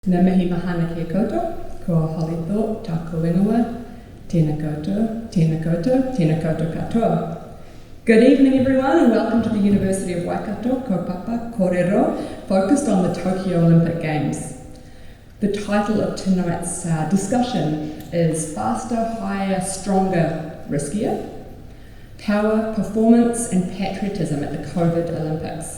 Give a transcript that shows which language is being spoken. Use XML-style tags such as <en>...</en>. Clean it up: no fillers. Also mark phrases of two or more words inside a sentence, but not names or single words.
<mi>Nā mihi mahana kia koutou, ko Holly Thorpe, tāku ingoa, tēnā koutou, tēnā koutou, tēnā koutou katoa.</mi> <en>Good evening everyone and welcome to the University of Waikato, Kaupapa Kōrero, focused on the Tokyo Olympic Games. The title of tonight's discussion is Faster, Higher, Stronger, Riskier, Power, Performance and Patriotism at the COVID Olympics.</en>